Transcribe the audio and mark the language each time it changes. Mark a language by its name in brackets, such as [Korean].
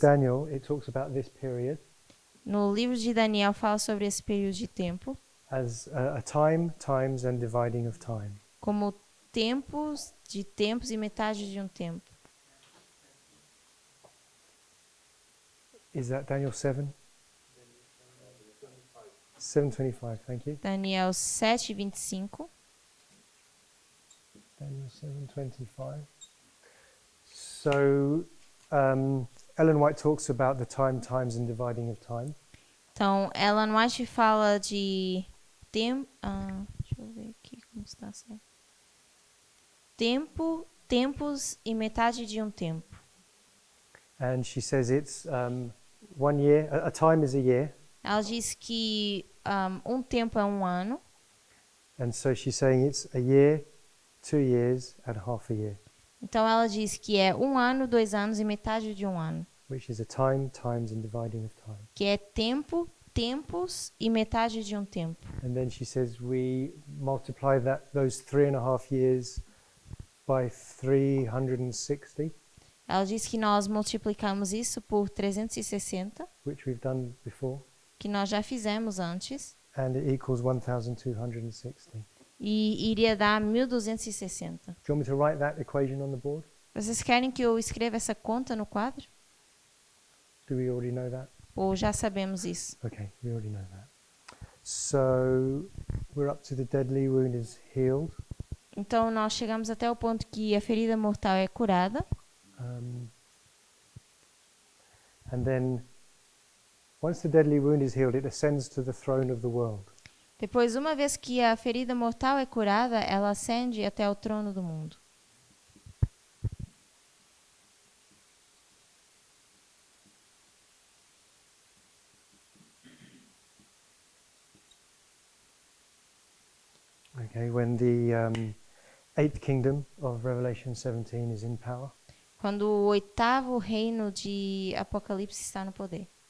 [English] Daniel, it talks about this period [Portuguese] No livro de Daniel fala sobre esse período de tempo [English] as a time, times, and dividing of time. [Portuguese] como tempos de tempos e metade de um tempo. [English] Is that Daniel 7? 7:25. Thank you. Daniel 7:25. Daniel 7:25. So Ellen White talks about the time, times, and dividing of time. [Portuguese] Então, Ellen White fala de tempo. Deixa eu ver aqui como está certo. Tempo, tempos e metade de um tempo. [English] And she says it's 1 year. A time is a year. [Portuguese] Ela diz que um tempo é um ano. [English] And so she's saying it's a year, 2 years, and half a year, [Portuguese] Então, ela diz que é um ano, 2 anos e metade de um ano. [English] which is a time, times, and dividing of time. [Portuguese] Que é tempo, tempos e metade de um tempo. [English] And then she says we multiply those 3.5 years by 360, [Portuguese] Ela diz que nós multiplicamos isso por 360, [English] which we've done before, [Portuguese] que nós já fizemos antes, [English] and it equals 1260. [Portuguese] e iria dar 1260. [English] Do you want me to write that equation on the board? [Portuguese] Vocês querem que eu escreva essa conta no quadro? [English] Do we already know that? [Portuguese] Ou já sabemos isso? [English] Okay, we already know that. So we're up to the deadly wound is healed. [Portuguese] Então, nós chegamos até o ponto que a ferida mortal é curada. [English] And then once the deadly wound is healed, it ascends to the throne of the world. [Portuguese] Depois, uma vez que a ferida mortal é curada, ela ascende até o trono do mundo. [English] Okay, when the eighth kingdom of Revelation 17 is in power. [Portuguese] Quando o oitavo reino de Apocalipse está no poder.